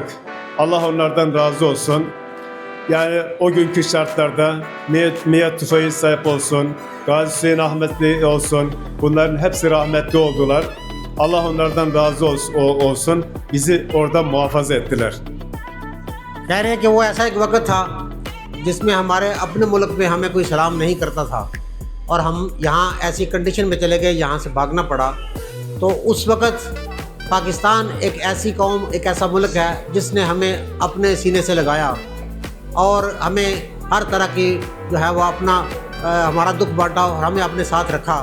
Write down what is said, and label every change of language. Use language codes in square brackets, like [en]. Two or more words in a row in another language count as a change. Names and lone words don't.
[tr] Allah onlardan razı olsun. Yani o günkü şartlarda Miyat Tufayl sahip olsun, Gazi Hüseyin Ahmetli olsun, bunların hepsi rahmetli oldular. Allah onlardan razı olsun. Bizi orada muhafaza ettiler. [ur] کہہ رہے ہیں کہ وہ ایسا ایک وقت تھا جس میں ہمارے اپنے ملک میں ہمیں کوئی سلام نہیں کرتا تھا اور ہم یہاں ایسی کنڈیشن میں چلے گئے، یہاں سے بھاگنا پڑا. تو اس وقت پاکستان ایک ایسی قوم، ایک ایسا ملک ہے جس نے ہمیں اپنے سینے سے لگایا اور ہمیں ہر طرح کی جو ہے وہ اپنا ہمارا دکھ بانٹا اور ہمیں اپنے ساتھ رکھا.